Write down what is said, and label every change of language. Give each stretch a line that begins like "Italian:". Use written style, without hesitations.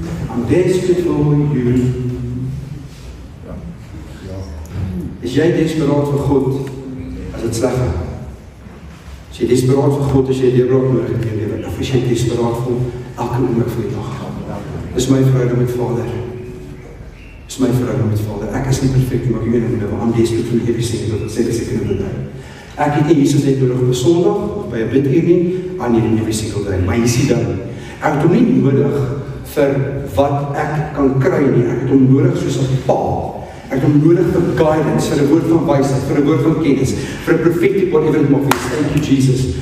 English: I'm desperate for you.
Afrikaans: Is jy desperaat vir God as dit sleg gaan? Is jy desperaat vir God as jy deurbraak nodig het in jou lewe? Of is jy desperaat vir elke oomblik van die dag? Dis my verhouding met Vader. Dis my verhouding met Vader. Ek is nie perfek, maar ek weet nie,
English: I'm desperate for every single day.
Afrikaans: Sê dis ek in 'n dag. Ek het nie Jesus net nodig op 'n Sondag of by 'n biduur nie, aan hierdie
English: every single day.
Afrikaans: Maar jy sien dan, ek het hom nie nodig vir wat ek kan kry nie. Ek het hom nodig soos 'n pa. Ek het hom nodig vir guidance, vir 'n woord van wysheid, vir 'n woord van kennis, vir 'n
English: prophetic whatever
Afrikaans: it mag wees.
English: Thank you Jesus.